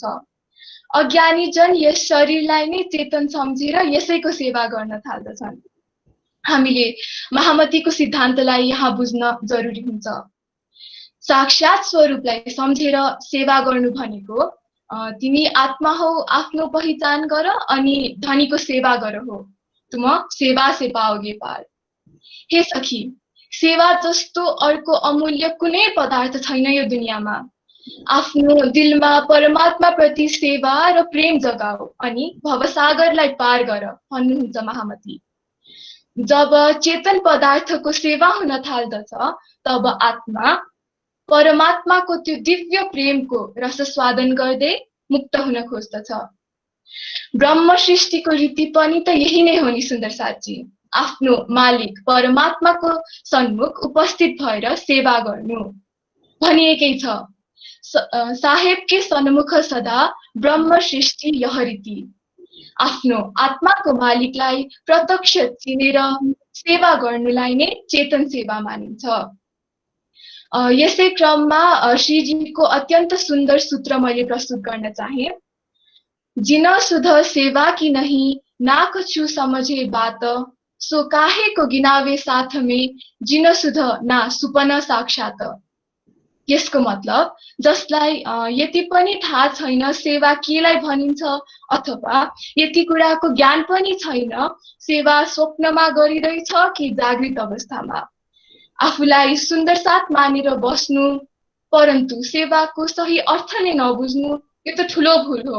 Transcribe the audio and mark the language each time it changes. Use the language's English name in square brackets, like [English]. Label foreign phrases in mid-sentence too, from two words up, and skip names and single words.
[Nepali] अज्ञानी जन यस शरीरलाई नै चेतन सम्झेर यसैको सेवा गर्न थाल्दछन्। हामीले महामतीको सिद्धान्तलाई यहाँ बुझ्न जरुरी हुन्छ। साक्षात स्वरूपलाई सम्झेर सेवा गर्नु भनेको तिमी आत्मा हौ, आफ्नो पहिचान गर अनि धनीको सेवा गर हो। [Hindi] तुम सेवा से पाओगे पार। हे सखी, [Nepali] सेवा जस्तो अर्को अमूल्य कुनै पदार्थ छैन यो दुनियाँमा। आफ्नो दिलमा परमात्मा प्रति सेवा र प्रेम जगाऊ अनि भवसागरलाई पार गर भन्नुहुन्छ महामती। जब चेतन पदार्थको सेवा हुन थाल्दछ, तब आत्मा परमात्माको त्यो दिव्य प्रेमको रसस्वादन गर्दै मुक्त हुन खोज्दछ। ब्रह्म सृष्टिको रीति पनि त यही नै हो नि सुन्दर साथी। आफ्नो मालिक परमात्माको सन्मुख उपस्थित भएर सेवा गर्नु भनिएकै छ। [Hindi] साहेब के सन्मुख सदा ब्रह्म सृष्टि यह रीति। [Nepali] आफ्नो आत्माको मालिकलाई प्रत्यक्ष चिनेर सेवा गर्नुलाई नै चेतन सेवा मानिन्छ। यसै क्रममा श्रीजीको अत्यन्त सुन्दर सूत्र मैले प्रस्तुत गर्न चाहे। [Hindi] जिन सुध सेवा की नहीं, ना कछु समझे बात, सो काहे को गिनावे साथ में, जिन सुध ना सुपन साक्षात। [Nepali] यसको मतलब जसलाई यति पनि थाहा छैन सेवा केलाई भनिन्छ, अथवा यति कुराको ज्ञान पनि छैन सेवा स्वप्नमा गरिरहेछ कि जागृत अवस्थामा, आफूलाई सुन्दर साथ मानेर बस्नु परन्तु सेवाको सही अर्थ नै नबुझ्नु, यो त ठुलो भूल हो।